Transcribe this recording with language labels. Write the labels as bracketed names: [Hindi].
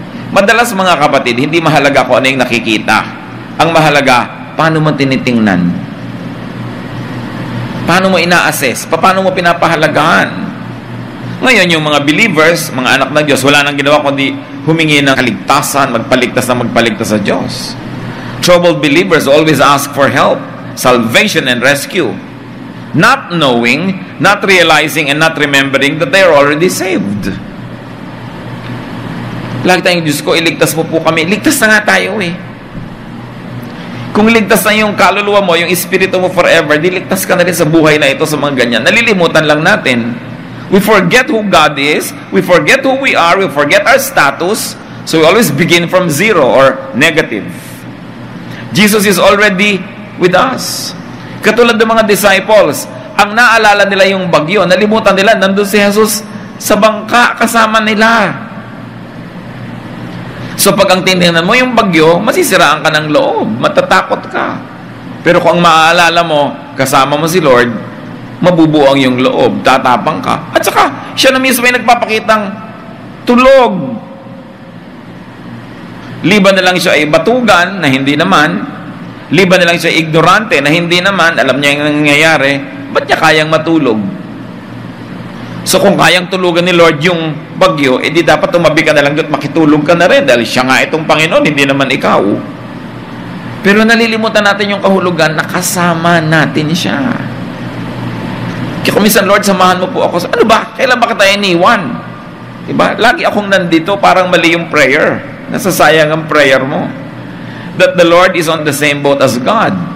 [Filipino] Madalas mga kapatid, hindi mahalaga kung ano yung nakikita. Ang mahalaga, paano mo tinitingnan? Paano mo ina-assess? Paano mo pinapahalagaan? Ngayon, yung mga believers, mga anak ng Diyos, wala nang ginawa kundi humingi ng kaligtasan, magpaligtas sa Diyos. [English] Troubled believers always ask for help, salvation, and rescue. Not knowing, not realizing, and not remembering that they are already saved. [Filipino] Lagi tayong, Diyos ko, iligtas mo po kami. Ligtas na nga tayo eh. Kung ligtas na yung kaluluwa mo, yung espiritu mo forever, diligtas ka na rin sa buhay na ito sa mga ganyan. Nalilimutan lang natin. [English] We forget who God is, we forget who we are, we forget our status, so we always begin from zero or negative. Jesus is already with us. [Filipino] Katulad ng mga disciples, ang naalala nila yung bagyo, nalimutan nila, nandun si Jesus sa bangka kasama nila. So pag ang tinignan mo yung bagyo, masisiraan ka ng loob, matatakot ka. Pero kung ang maaalala mo, kasama mo si Lord, mabubuo ang yung loob, tatapang ka. At saka, siya na mismo ay nagpapakitang tulog. Liban na lang siya ay batugan, na hindi naman. Liban na lang siya ignorante, na hindi naman, alam niya yung nangyayari, ba't niya kayang matulog? So kung kayang tulugan ni Lord yung bagyo, di dapat tumabi ka na lang doon, makitulog ka na rin, dahil siya nga itong Panginoon, hindi naman ikaw. Pero nalilimutan natin yung kahulugan na kasama natin siya. Kaya kung minsan, Lord, samahan mo po ako. Ano ba? Kailan ba kita iniwan? Diba? Lagi akong nandito, parang mali yung prayer. Nasasayang ang prayer mo. [English] That the Lord is on the same boat as God.